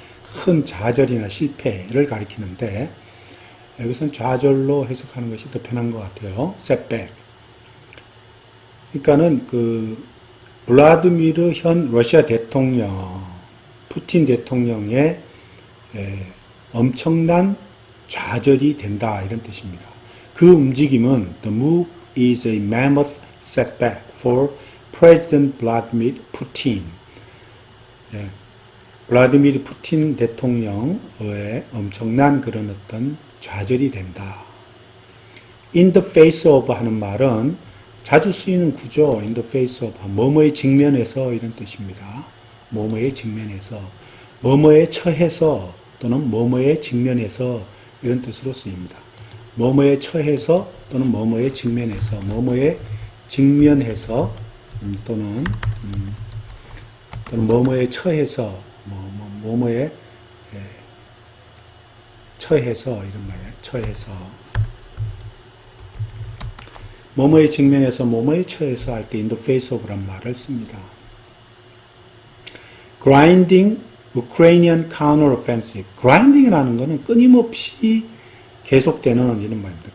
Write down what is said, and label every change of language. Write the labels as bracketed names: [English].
[Korean] 큰 좌절이나 실패를 가리키는데, 여기서는 좌절로 해석하는 것이 더 편한 것 같아요. [English] setback. [Korean] 그러니까는 블라디미르 현 러시아 대통령, 푸틴 대통령의 엄청난 좌절이 된다, 이런 뜻입니다. 그 움직임은 [English] the move is a mammoth setback for President Vladimir Putin. [Korean] 블라디미르 푸틴 대통령의 엄청난 그런 어떤 좌절이 된다. [English] In the face of [Korean] 하는 말은 자주 쓰이는 구조, in the face of, 뭐뭐에 직면해서 이런 뜻입니다. 뭐뭐에 직면해서, 뭐뭐에 처해서 또는 뭐뭐에 직면해서 이런 뜻으로 쓰입니다. 뭐뭐에 처해서 또는 뭐뭐에 직면해서, 뭐뭐에 직면해서 또는 뭐뭐에 처해서, 뭐뭐에 처해서 이런 말이에요. 처해서. 뭐뭐에 직면해서 뭐뭐에 처해서 할 때 [English] in the face of [Korean] 란 말을 씁니다. [English] grinding Ukrainian counteroffensive. [Korean] grinding이라는 것은 끊임없이 계속되는 이런 말입니다.